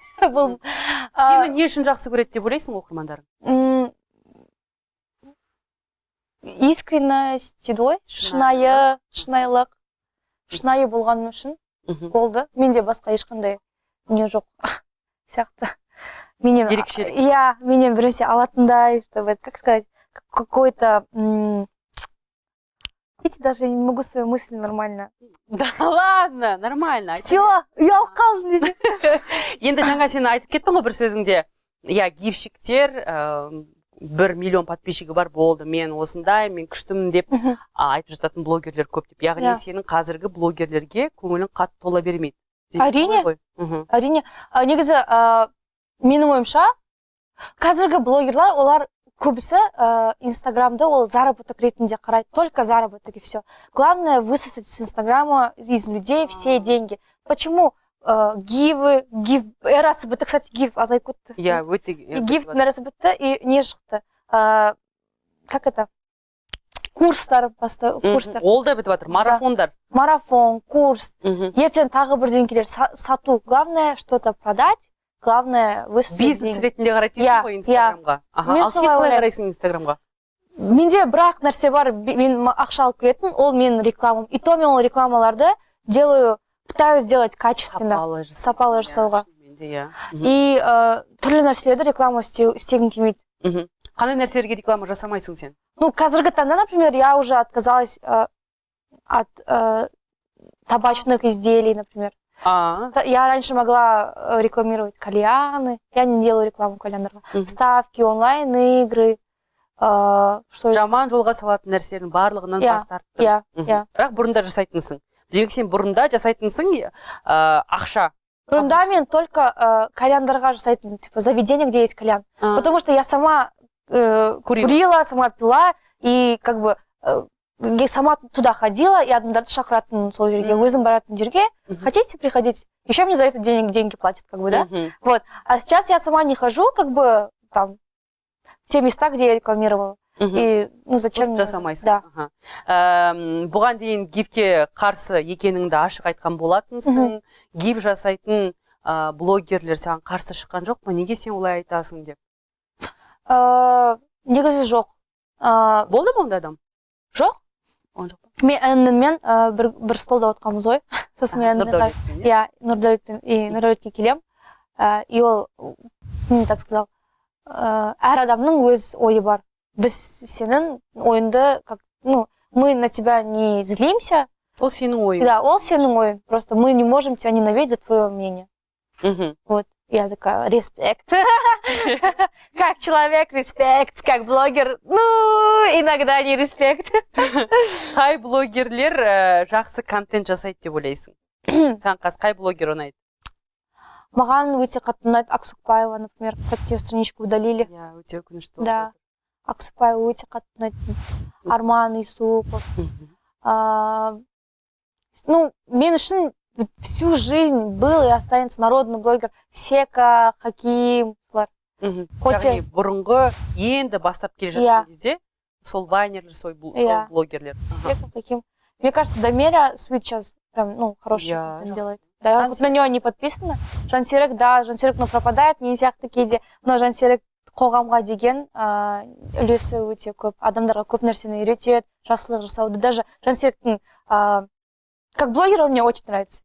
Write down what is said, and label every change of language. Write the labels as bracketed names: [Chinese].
[Kazakh] Сені не үшін жақсы көреді деп ойлайсың оқырмандарың? [Russian] Искренность, дедой, [Kazakh] шынайылық, шынайы болғаным үшін болды. Менде басқа ешқандай не жоқ сияқты. менен ерекшелік. иә, менен біресе алатындай, [Russian] чтобы, как сказать, какой-то видите, даже я не могу свою мысль нормально. Да ладно, нормально. [Kazakh] Все, ұялып қалдым десе. Енді жаңа сен айтып кеттің ғой бір сөзіңде. Иә, гифщиктер 1 миллион подписчигі бар болды, мен осындай, мен күштімін деп айтып жататын блогерлер көп деп. Яғни сенің қазіргі блогерлерге көңілің қатты тола бермейді. Әрине, әрине. Негізі, менің ойымша, қазіргі блогерлар, олар көбісі инстаграмды ол заработок ретінде қарайды, [Russian] только заработок и все. Главное высосать с инстаграма из людей все деньги. Почему [Kazakh] гиф эрасы бітті, [Russian] кстати, [Kazakh] гиф азайып кетті. Иә, өте. Гиф нәресі бітті и не шықты. [Russian] Как это? [Kazakh] Курстар, курстар. Ол да бітіп жатыр, марафондар. Марафон, курс. Ертең тағы бірдеңкелер сату. [Russian] Главное что-то продать. Главное высосать деньги. [Kazakh] Бизнес ретінде қарайтесің ғой инстаграмға. Ал сен қалай қарайсың инстаграмға? Менде бірақ нәрсе бар, мен ақша алып келетін, ол менің рекламам. [Russian] И то [Kazakh] мен ол рекламаларды [Russian] делаю, пытаюсь сделать качественно, [Kazakh] сапалы жасауға. И түрлі нәрселерді реклама істегім келмейді. Қандай нәрселерге реклама жасамайсың сен? Ну, қазіргі таңда, [Russian] например, я уже отказалась от табачных изделий, например. Я раньше могла рекламировать кальяны, я не делаю рекламу [Kazakh] кальяндарға. [Russian] Ставки, онлайн-игры. [Kazakh] Жаман жолға салатын нәрселердің барлығынан бас тарттың. Иә. Бірақ бұрында жасайтынсың. Демек сен бұрында жасайтынсың ақша. Бұрында мен [Russian] только [Kazakh] кальяндарға жасайтын, [Russian] типа заведение, где есть кальян. Потому что я сама курила, сама пила, и как бы сама туда ходила, и [Kazakh] адамдарды шақыратын сол жерге, өзім баратын жерге. [Russian] Хотите приходить? Еще мне за это деньги платят, как бы, да? Вот. А сейчас я сама не хожу, как бы, там, в те места, где я рекламировала. И, ну, зачем мне? [Kazakh] Жасамайсың. [Russian] Да. [Kazakh] Бұған дейін гифке қарсы екеніңді ашық айтқан болатынсың. Гиф жасайтын блогерлер саған қарсы шыққан жоқ па? Неге сен олай айтасың деп? Негізі жоқ. Болды ма ондай адам? Жоқ. Мен әніммен бір столда отқанбыз ғой. Сосын мен Нұрдәулетке келем. И ол, [Russian] так сказал, [Kazakh] әр адамның өз ойы бар. Біз сенің ойынды, [Russian] ну, мы на тебя не злимся. [Kazakh] Ол сенің ойың. Да, ол сенің ойын. [Russian] Просто мы не можем тебя ненавидеть за твое мнение. Вот. Я такая, респект. Как человек, респект. Как блогер, ну, иногда не респект. [Kazakh] Қай блогерлер жақсы контент жасайды деп ойлайсың? Саған қай блогер ұнайды? Маған өте қатты ұнайды Аксукбаева, например. [Russian] Кстати, ее страничку удалили. [Kazakh] Я өте өкінішті. [Russian] Да. [Kazakh] Аксукбаева өте қатты ұнайды. Арман Исупов. Ну, мен үшін [Russian] всю жизнь был и останется народный блогер [Kazakh] Сека, Хаким, солар. Яғни бұрынғы енді бастап келе жатқан кезде сол вайнерлер, сол блогерлер. Сека, Хаким. [Russian] Мне кажется, Дамира Свит сейчас прям, ну, хороший делает. Да, я на нее не подписана. Жансерік, да, Жансерік, но пропадает, [Kazakh] мен сияқты кейде. Но Жансерік қоғамға деген үлесі өте көп. Адамдарға көп нәрсені үйретеді, жақсылық жасауды. [Russian] Даже Жансеріктің как блогер он мне очень нравится.